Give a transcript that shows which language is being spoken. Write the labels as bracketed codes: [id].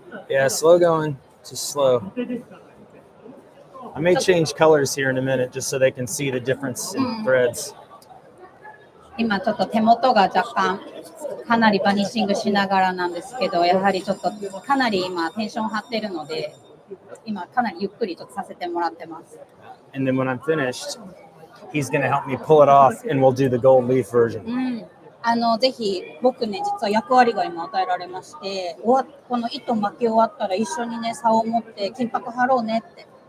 [en] Yeah, slow going, just slow. I may change colors here in a minute just so they can see the difference in threads. [ja] 今ちょっと手元が若干かなりバニッシングしながらなんですけど、やはりちょっとかなり今テンション張ってるので、今かなりゆっくりとさせてもらってます。 [en] And then when I'm finished, he's going to help me pull it off and we'll do the gold leaf version. [ja] ぜひ僕ね、実は役割が今与えられまして、この糸巻き終わったら一緒にね、竿を持って金箔貼ろうねって。